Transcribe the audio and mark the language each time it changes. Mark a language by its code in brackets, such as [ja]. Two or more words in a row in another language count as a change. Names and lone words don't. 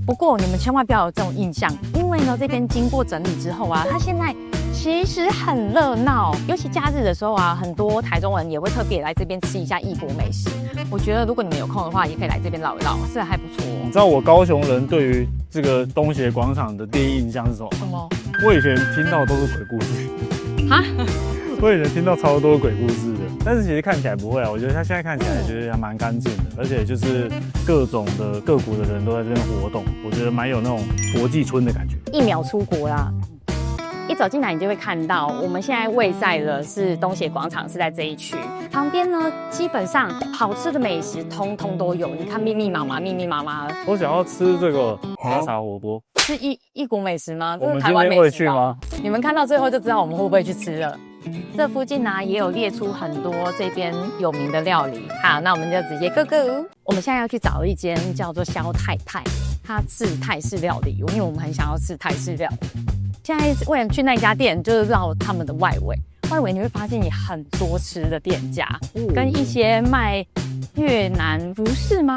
[zh] 不過你們千萬不要有這種印象，因為呢，這邊經過整理之後啊，它現在其實很熱鬧，尤其假日的時候啊，很多台中人也會特別來這邊吃一下異國美食。我覺得如果你們有空的話，也可以來這邊繞一繞，是還不錯。你知道我高雄人對於這個東協廣場的第一印象是什麼？什麼？我以前聽到都是鬼故事。哈？我以前聽到超多鬼故事的，但是其實看起來不會啊。我覺得它現在看起来就是還蠻乾淨的，而且就是各種的各國的人都在這邊活動，我覺得蠻有那種國際村的感覺。一秒出國啦！一走進來，你就會看到我們現在位在的是東協廣場，是在這一區。旁邊呢，基本上好吃的美食通通都有。你看密密麻麻。我想要吃這個沙茶火鍋，是異國美食嗎？我們今天會去嗎？你們看到最後就知道我们會不會去吃了。這附近呢，也有列出很多這邊有名的料理。好，那我們就直接 [en] go go。 [zh] 我們現在要去找一間叫做蕭太太，它是泰式料理，因為我們很想要吃泰式料理。現在為了去那家店，就是繞他們的外圍你會發現有很多吃的店家，跟一些賣越南服飾嗎？